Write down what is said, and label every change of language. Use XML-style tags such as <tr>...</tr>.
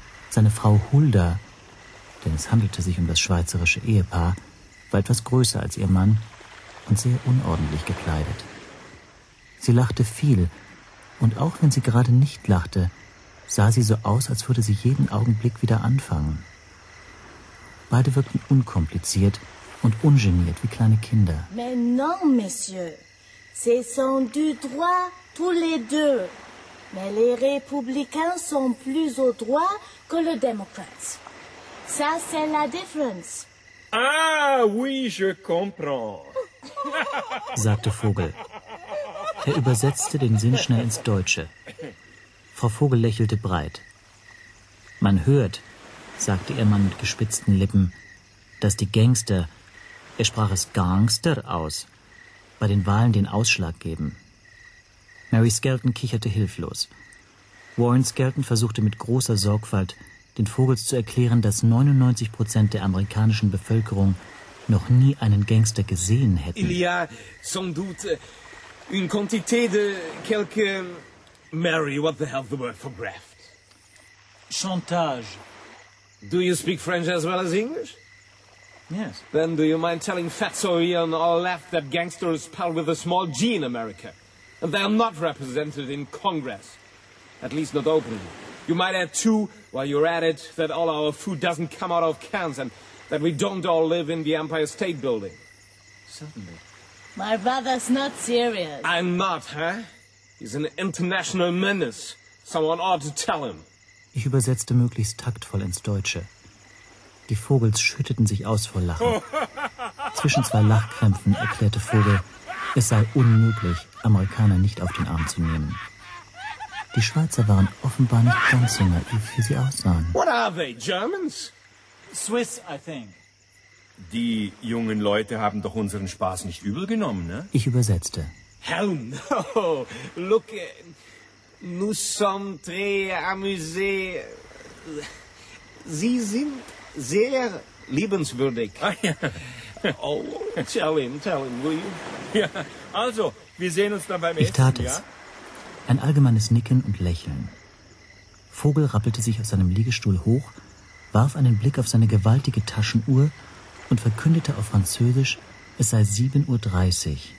<de>Seine Frau Hulda, denn es handelte sich um das schweizerische Ehepaar, war etwas größer als ihr Mann und sehr unordentlich gekleidet. Sie lachte viel, und auch wenn sie gerade nicht lachte, sah sie so aus, als würde sie jeden Augenblick wieder anfangen. Beide wirkten unkompliziert und ungeniert wie kleine Kinder.</de> <fr>Mais non, monsieur. Ce sont du droit tous les deux. Mais les républicains sont plus au droit que les démocrates. Ça, c'est la différence. Ah, oui, je comprends.</fr> <de>sagte Vogel. Er übersetzte den Sinn schnell ins Deutsche. Frau Vogel lächelte breit. Man hört, sagte ihr Mann mit gespitzten Lippen, dass die Gangster, er sprach es Gangster aus, bei den Wahlen den Ausschlag geben. Mary Skelton kicherte hilflos. Warren Skelton versuchte mit großer Sorgfalt, den Vogels zu erklären, dass 99% der amerikanischen Bevölkerung noch nie einen Gangster gesehen hätten.</de> <fr>Il y a sans doute une quantité de quelques...</fr> <en>Mary, what the hell the word for graft?</en> <fr>Chantage.</fr> <en>Do you speak French as well as English? Yes. Then do you mind telling Fatso Ian or Left that gangster is spelled with a small G in America? And they are not represented in Congress. At least not openly. You might add, too, while you're at it, that all our food doesn't come out of cans and that we don't all live in the Empire State Building. Certainly. My brother's not serious. I'm not, huh? He's an international menace. Someone ought to tell him.</en> <de>Ich übersetzte möglichst taktvoll ins Deutsche. Die Vogels schütteten sich aus vor Lachen. Zwischen zwei Lachkrämpfen erklärte Vogel, es sei unmöglich, Amerikaner nicht auf den Arm zu nehmen. Die Schweizer waren offenbar nicht ganz so naiv, wie sie aussahen.</de> <en>What are they, Germans? Swiss, I think.</en> <de>Die jungen Leute haben doch unseren Spaß nicht übel genommen, ne? Ich übersetzte.</de> <en>Hell no! Look,</en> <fr>nous sommes très amusés.</fr> <de>Sie sind sehr liebenswürdig. Ah, ja.</de> <en>Oh, tell him, will you?</en> <de>Ja, also, wir sehen uns dann beim Essen, ich tat Essen, es. Ja? Ein allgemeines Nicken und Lächeln. Vogel rappelte sich aus seinem Liegestuhl hoch, warf einen Blick auf seine gewaltige Taschenuhr und verkündete auf Französisch, es sei 7.30 Uhr.</de>